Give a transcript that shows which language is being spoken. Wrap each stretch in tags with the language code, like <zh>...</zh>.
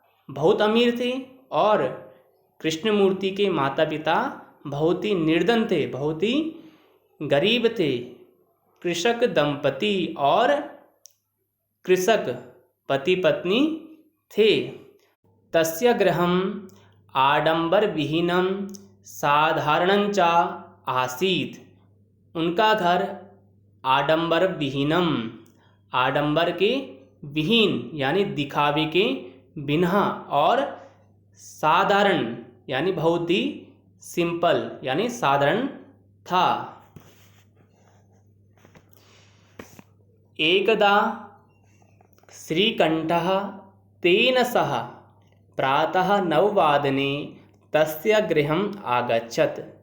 <hi>बहुत अमीर थे और कृष्णमूर्ति के माता पिता बहुत ही निर्धन थे, बहुत ही गरीब थे। कृषक दंपति और कृषक पति पत्नी थे।</hi> <sa>तस्य गृहम् आडंबरविहीनं साधारणञ्च आसीत्।</sa> <hi>उनका घर आडंबर विहीनम, आडंबर के विहीन यानी दिखावे के बिना और साधारण यानी बहुत ही सिंपल यानी साधारण था।</hi> <sa>एकदा श्रीकंठः तेन सह प्रातः 9 तस्य गृहम् आगच्छत्।</sa>